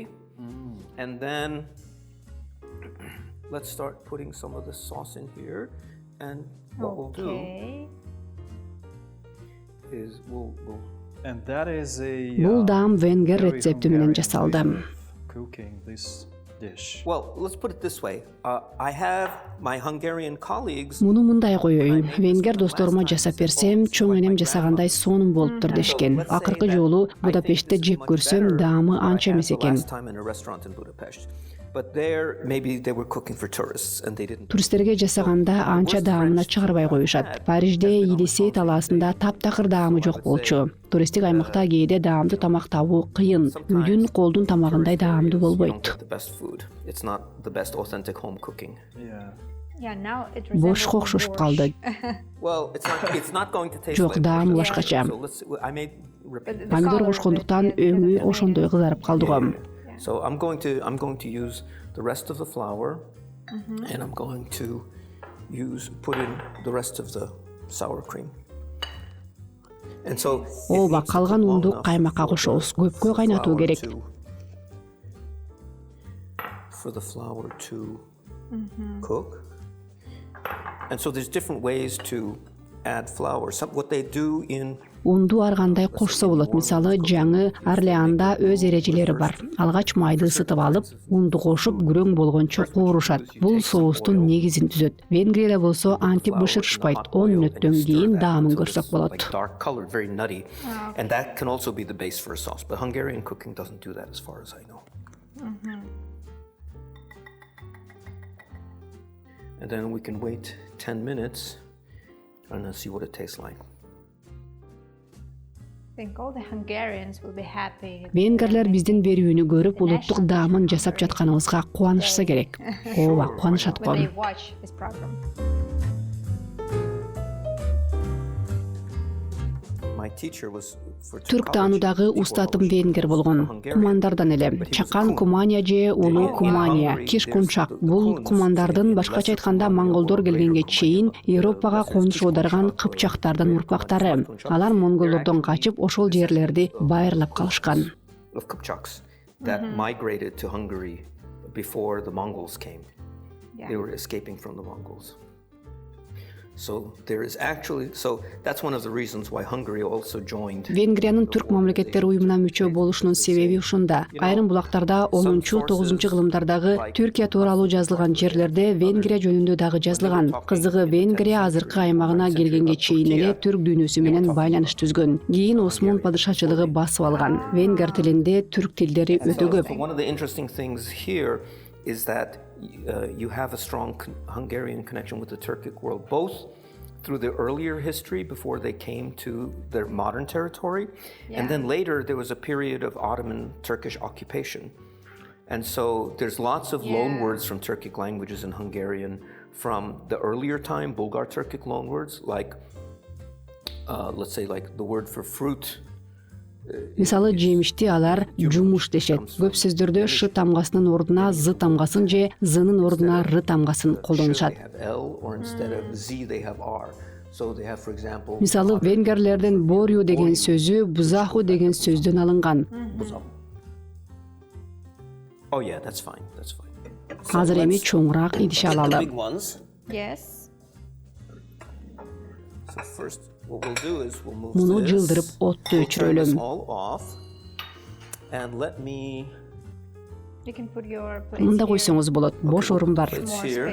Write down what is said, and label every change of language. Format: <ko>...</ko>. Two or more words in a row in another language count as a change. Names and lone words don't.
<en>And then let's start putting some of the sauce in here. And what we'll do Okay. is we'll And that is a</en> <ky>Бул даам венгер</ky> <en>very</en> <ky>рецепти менен</ky> <en>Hungarian</en> <ky>жасалды.</ky> <en>way of cooking this dish. well, let's put it this way. I have my Hungarian colleagues.</en> <ky>Муну мындай коеюн. Венгер досторума жасап берсем, чоң энем жасагандай сонун болуптур дешкен. Акыркы жолу Будапештте жеп көрсөм, даамы анча эмес экен.</ky> <en>Last time in a restaurant in Budapest. But there, maybe they were cooking for tourists and they didn't.</en> <ky>Туристтерге жасаганда анча даамына чыгарбай коюшат. Парижде Елисей талаасында таптакыр даамы жок болчу. Туристтик аймакта кээде даамдуу тамак табуу кыйын. Үйдүн колдун тамагындай даамдуу</ky> <en>You don't</en> <ky>болбойт.</ky> <en>get the best food. It's not the best authentic home cooking. Yeah. Yeah, now it</en> <ky>Бошко</ky> <en>resembles</en> <ky>окшошуп</ky> <en>borscht.</en> <ky>калды.</ky> <en>Well, it's not going to taste</en> <ky>Жок,</ky> <en>like</en> <ky>даамы</ky> <en>borscht.</en> <ky>башкача.</ky> <en>So I made repeat. The</en> <ky>Помидор</ky> <en>color of it,</en> <ky>кошкондуктан</ky> <en>yeah,</en> <ky>өңү</ky> <en>that's</en> <ky>ошондой кызарып калды го.</ky> <en>So I'm going to use the rest of the flour, and I'm going to put in the rest of the sour cream. And so it</en> <ky>Ооба,</ky> <en>needs to</en> <ky>калган</ky> <en>cook long</en> <ky>унду</ky> <en>enough</en> <ky>каймакка</ky> <en>for</en> <ky>кошобуз.</ky> <en>the</en> <ky>Көпкө кайнатуу</ky> <en>flour</en> <ky>керек.</ky> <en>for the flour to cook. And so there's different ways to add flour. What they do in</en> <ky>Унду ар кандай кошсо болот. Мисалы, жаңы Орлеанда өз эрежелери бар. Алгач майды ысытып алып, унду кошуп, күрөң болгончо куурушат. Бул соустун негизин түзөт. Венгрияда болсо антип бышырышпайт. 10 мүнөттөн кийин даамын көрсөк болот.</ky> <en>like dark colored, very nutty, and that can also be the base for a sauce. But Hungarian cooking doesn't do that, as far as I know. And then we can wait 10 minutes and then see what it tastes like. I think all the Hungarians will be happy.</en> <ky>Венгрлер биздин берүүнү көрүп, улуттук даамын жасап жатканыбызга кубанышса керек. Ооба, кубанышат</ky> <en>When they</en> <ky>го.</ky> <en>watch this program. My teacher was for</en> <ky>Түрк таануудагы устатым венгер болгон. Кумандардан эле. Чакан кумания же улуу кумания, киш кунчак. Бул кумандардын, башкача айтканда, монголдор келгенге чейин Европага конуш аударган кыпчактардын урпактары. Алар монголдордон качып, ошол жерлерди байырлап калышкан.</ky> <en>of Kipchaks that migrated to Hungary before the Mongols came. They were escaping from the Mongols. So there is actually, so that's one of the reasons why Hungary also joined.</en> <ky>Венгриянын түрк мамлекеттер уюмуна мүчө болушунун себеби ушунда. Айрым булактарда 10-9 кылымдардагы Түркия тууралуу жазылган жерлерде Венгрия жөнүндө дагы жазылган. Кызыгы, Венгрия азыркы аймагына келгенге чейин эле түрк дүйнөсү менен байланыш түзгөн. Кийин Осмон падышачылыгы басып алган. Венгер тилинде түрк тилдери өтө көп.</ky> <en>One of the interesting things here is that you have a strong Hungarian connection with the Turkic world, both through the earlier history before they came to their modern territory, and then later there was a period of Ottoman Turkish occupation. And so there's lots of loan words from Turkic languages in Hungarian from the earlier time, Bulgar Turkic loan words, like, let's say, like the word for fruit.</en> <ky>Мисалы, жемишти алар жумуш дешет. Көп сөздөрдө ш тамгасынын ордуна з тамгасын же зынын ордуна р тамгасын колдонушат. Мисалы, венгерлерден борю деген сөзү бузаху деген сөздөн алынган.</ky> <en>Oh yeah, that's fine. That's fine.</en> <ky>Азыр эми чоңураак идиш алалы.</ky> <en>Yes. So first what we'll do is we'll move</en> <ky>Муну</ky> <en>this.</en> <ky>жылдырып отту</ky> <en>We'll turn this</en> <ky>өчүрөлүм.</ky> <en>all off. And let me You can put your plates</en> <ky>Мында</ky> <en>here.</en> <ky>койсоңуз болот. Бош орун бар.</ky> <en>It's More here.</en>